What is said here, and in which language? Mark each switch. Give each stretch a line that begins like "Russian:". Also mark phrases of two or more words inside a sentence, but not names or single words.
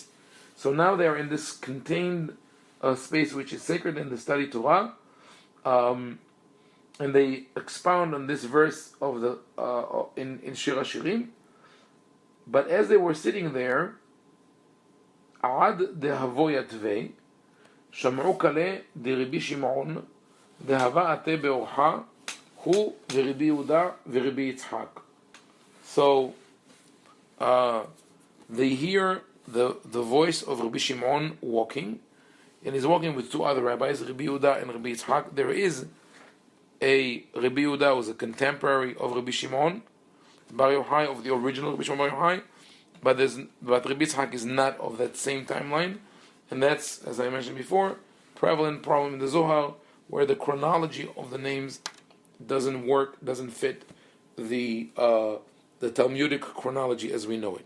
English: So now they are in this contained space which is sacred in the study Torah, and they expound on this verse of the in Shir HaShirim. But as they were sitting there,
Aramaic: עד דהוו יתבי שמעו קלא דרבי שמעון, דהוה אתי בארחא, הוא ורבי יהודה ורבי יצחק.
English: So they hear the voice of Rabbi Shimon walking, and he's walking with two other rabbis, Rabbi Yehuda and Rabbi Yitzhak. There is a Rabbi Yehuda was a contemporary of Rabbi Shimon Bar Yochai, of the original Rabbi Shimon Bar Yochai, but Rabbi Yitzhak is not of that same timeline, and that's, as I mentioned before, prevalent problem in the Zohar, where the chronology of the names doesn't fit the Talmudic chronology as we know it.